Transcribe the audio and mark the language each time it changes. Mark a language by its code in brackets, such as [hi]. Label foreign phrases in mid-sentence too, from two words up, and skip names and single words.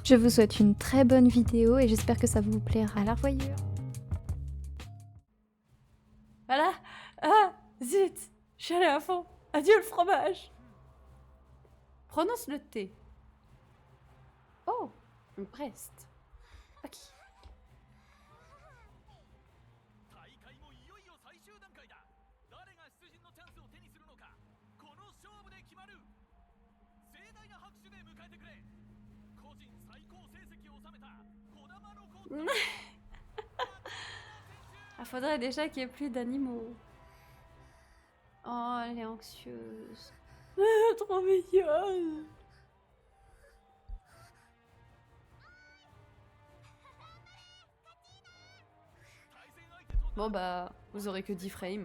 [fr] Je vous souhaite une très bonne vidéo et j'espère que ça vous plaira. À la revoyure. Voilà. Ah, zut. Je suis allée à fond. Adieu le fromage. Prononce le T. Oh, Brest. Ok. [ja] 大会もいよいよ最終段階だ。誰が出陣のチャンスを手にするのか、この勝負で決まる。盛大な拍手で迎えてくれ。個人最高成績を収めた児玉の子。 [fr] Ah, faudrait déjà qu'il y ait plus d'animaux. Oh, elle est anxieuse. Trop mignonne. Bon bah, vous aurez que 10 frames.